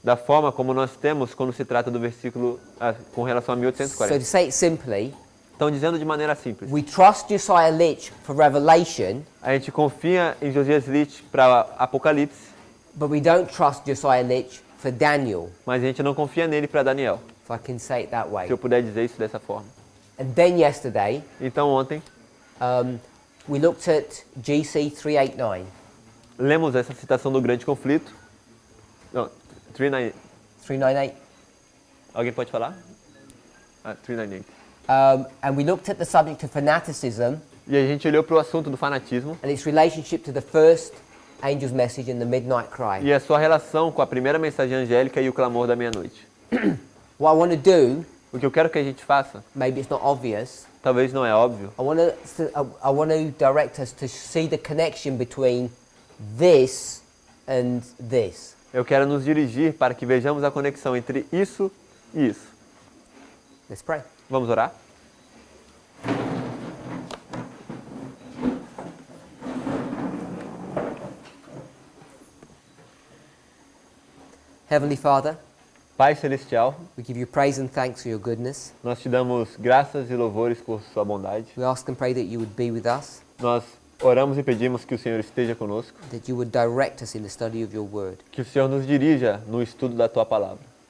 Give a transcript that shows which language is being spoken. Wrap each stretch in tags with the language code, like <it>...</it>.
<pt>da forma como nós temos quando se trata do versículo com relação a</pt> <en>So 1840. to say it simply,</en> <pt>Então, dizendo de maneira simples,</pt> <en>we trust Josiah Litch for revelation,</en> <pt>a gente confia em Josias Litch para Apocalipse,</pt> <en>but we don't trust Josiah Litch for Daniel,</en> <pt>mas a gente não confia nele para Daniel,</pt> <en>if I can say it that way.</en> <pt>se eu puder dizer isso dessa forma.</pt> <en>And then yesterday,</en> <pt>Então, ontem,</pt> <en>we looked at GC 389.</en> <pt>lemos essa citação do grande conflito. Não, 398. 398. Alguém pode falar? 398.</pt> <en>And we looked at the subject of fanaticism</en> <pt>E a gente olhou para o assunto do fanatismo</pt> <en>and its relationship to the first angel's message and the midnight cry.</en> <pt>e a sua relação com a primeira mensagem angélica e o clamor da meia-noite.</pt> <en>What I want to do,</en> <pt>O que eu quero que a gente faça,</pt> <en>maybe it's not obvious,</en> <pt>talvez não é óbvio,</pt> <en>I want to direct us to see the connection between this and this.</en> <pt>eu quero nos dirigir para que vejamos a conexão entre isso e isso.</pt> <en>Let's pray.</en> <pt>Vamos orar?</pt> <en>Heavenly Father,</en> <pt>Pai Celestial,</pt> <en>we give you praise and thanks for your goodness.</en> <pt>nós te damos graças e louvores por sua bondade.</pt> <en>We ask and pray that you would be with us,</en> <pt>Nós oramos e pedimos que o Senhor esteja conosco,</pt> <en>that you would direct us in the study of your word.</en> <pt>que o Senhor nos dirija no estudo da tua palavra.</pt>